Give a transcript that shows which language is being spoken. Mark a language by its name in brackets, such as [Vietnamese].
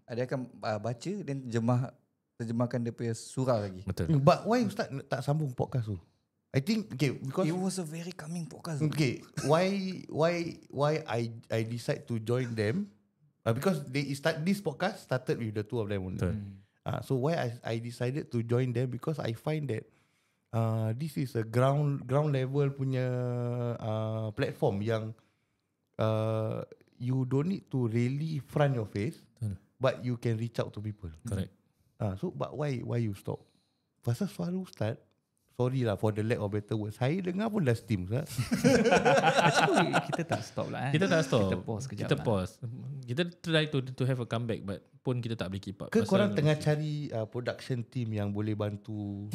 [Malay] Dia akan baca dan terjemahkan dia punya surah lagi. Betul. [English] But why [Malay] Ustaz tak sambung [English] podcast tu? I think because It was a very calming podcast. Okay, why I decide to join them? Because this podcast started with the two of them only. So why I decided to join them, because I find that this is a ground level [Malay] punya [English] platform [Malay] yang [English] you don't need to really front your face, but you can reach out to people. Correct. So but why you stop? [Malay] Pasal suara Ustaz, [English] sorry lah for the lack of better words, [Malay] saya dengar pun dah [English] steam. [Malay] Actually, kita tak stop lah. Kita tak stop. Kita pause kejap. Kita pause. Kita [English] try to have a comeback, [Malay] but pun kita tak boleh [English] keep up. [Malay] Ke korang tengah cari production team yang boleh bantu?